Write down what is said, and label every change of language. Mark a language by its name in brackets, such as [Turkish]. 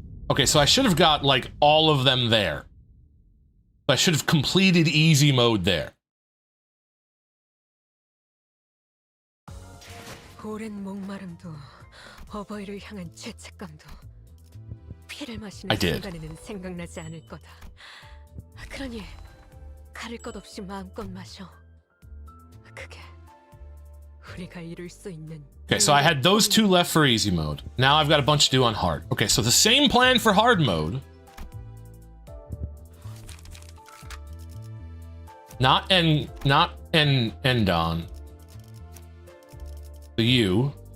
[English] Okay, so I should have got, like, all of them there. I should have completed easy mode there. [Korean] 오랜 목마름도 어버이를 향한 죄책감도 피를 [English] I [Korean] 마시는 [English] did. [Korean] 순간에는 생각나지 않을 거다. 그러니 가릴 것 없이 마음껏 마셔. 그게 우리가 이룰 수 있는. [English] Okay, so I had those two left for easy mode. Now I've got a bunch to do on hard. Okay, so the same plan for hard mode. Not Endon. So you.